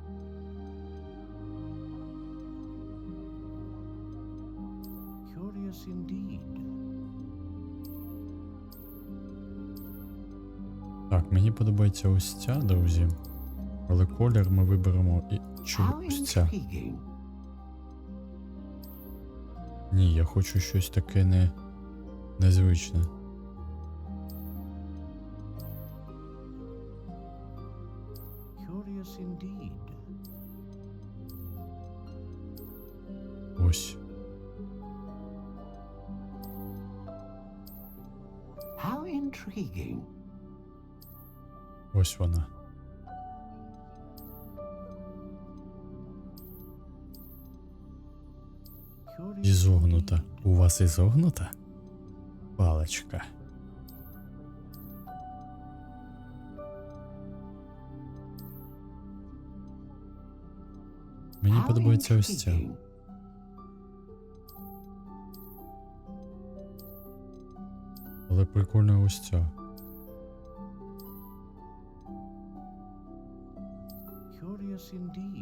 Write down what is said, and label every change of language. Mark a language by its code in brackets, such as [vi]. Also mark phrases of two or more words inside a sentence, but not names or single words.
[en] Curious indeed. [uk] Так, мені подобається ось ця, друзі. Але колір ми виберемо ось ця. Ні, я хочу щось таке незвичне. [en] Curious indeed. [uk] Ось. [en] How intriguing. [uk] Ось вона. Ізогнута. У вас ізогнута? Паличка. Мені [en] How [uk] подобається ось ця. [en] intriguing. [uk] Але прикольно ось ця. [en] Curious indeed.